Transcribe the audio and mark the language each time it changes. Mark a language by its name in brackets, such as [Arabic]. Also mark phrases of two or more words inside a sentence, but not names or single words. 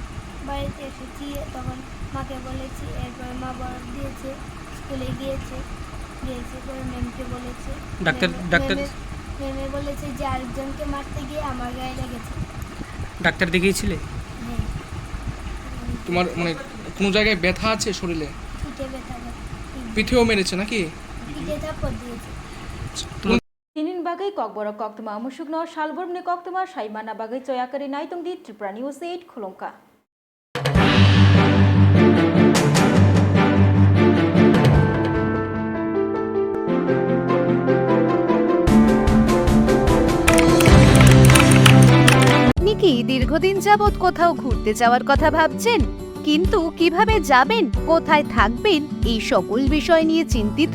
[Bangla] বাড়িতে এসেছি, তখন মাকে বলেছি, এরপর মা বরফ দিয়েছে, স্কুলে গিয়েছে পরে ম্যামকে বলেছে, ম্যামে বলেছে যে আরেকজনকে মারতে গিয়ে আমার গায়ে লেগেছে। ডাক্তার দেখিয়েছিলে? হ্যাঁ। তোমার মানে কোনো জায়গায় ব্যথা আছে শরীরে? পিঠে ব্যথা, পিঠেও মেরেছে নাকি? পিঠে থাপ্পড় দিয়েছে। [Kok Borok] Tinin bagai kok borok kok tuma musukno shalbor ne kok tuma shaimana bagai coyakari naitung di Tripura News 8 Khulongka. [Bangla] আপনি কি দীর্ঘদিন যাবৎ কোথাও ঘুরতে যাওয়ার কথা ভাবছেন, কিন্তু কিভাবে যাবেন, কোথায় থাকবেন, এই সকল বিষয় নিয়ে চিন্তিত?